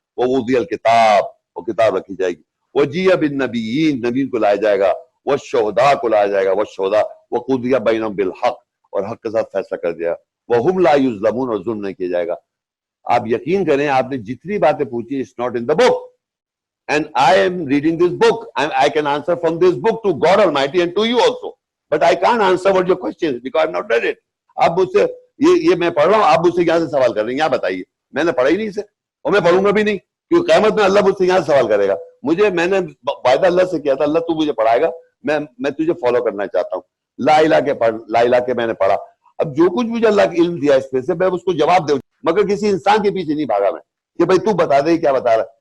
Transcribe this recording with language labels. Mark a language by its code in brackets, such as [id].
[ar] وَوُضِعَ الْكِتَابُ, [ur] وہ کتاب رکھی جائے گی. [ar] وَجِيَ بِالنَّبِيِّينَ, [ur] نبیین کو لایا جائے گا. وَالشُّهَدَاءُ کو لایا جائے گا. [ar] وَالشُّهَدَاءُ وَقُضِيَ بَيْنَهُم بِالْحَقِّ, [ur] اور حق کے ساتھ فیصلہ کر دیا. [ar] وَهُمْ لَا يُظْلَمُونَ, [ur] اور ظلم نہیں کیا جائے گا. آپ یقین کریں آپ نے جتنی باتیں پوچھی, [en] it's not in the book. And I am reading this book. I can answer from this book to God Almighty and to you also. But I can't answer what your question is because I have not read it. [ur] اب مجھ سے یہ میں پڑھ رہا ہوں, آپ مجھ سے یہاں سے سوال کر رہے ہیں, یہاں بتائیے. میں نے پڑھا ہی نہیں اسے, اور میں پڑھوں گا بھی نہیں, کیونکہ قیامت میں اللہ مجھ سے یہاں سے سوال کرے گا. میں نے وعدہ اللہ سے کیا تھا, اللہ تو مجھے پڑھائے گا, میں تجھے فالو کرنا چاہتا ہوں. لا الہ کے میں نے پڑھا. اب جو کچھ مجھے اللہ کا علم دیا اس پہ سے میں اس کو جواب دوں, مگر کسی انسان کے پیچھے نہیں بھاگا میں کہ بھائی تو بتا دے کیا بتا رہا.